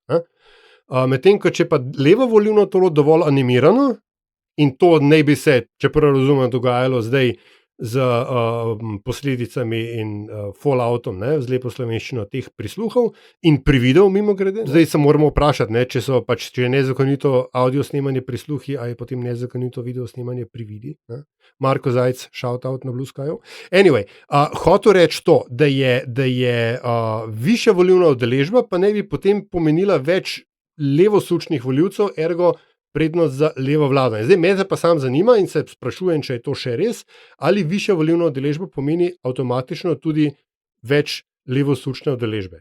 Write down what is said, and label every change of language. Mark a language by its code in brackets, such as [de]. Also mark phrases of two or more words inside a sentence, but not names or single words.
[sl] Medtem ko če pa levo volilno telo dovolj animirano, in to ne bi se, če prav razumem, dogajalo zdaj z posledicami in falloutom, z lepo slovenščino teh prisluhov in prividov, mimo grede. Zdaj se moramo vprašati, če je nezakonito audio snemanje prisluhi, ali je potem nezakonito video snemanje prividi. Ne? Marko Zajc, [en] shout out [sl] na Blue Skyju. [en] Anyway, [sl] hotel reči to, da je višja volilna udeležba, pa ne bi potem pomenila več levosučnih volivcev, ergo prednost za levo vlado. Zdaj me pa sam zanima in se sprašujem, če je to še res, ali višja volilna udeležba pomeni avtomatično tudi več levosučne udeležbe.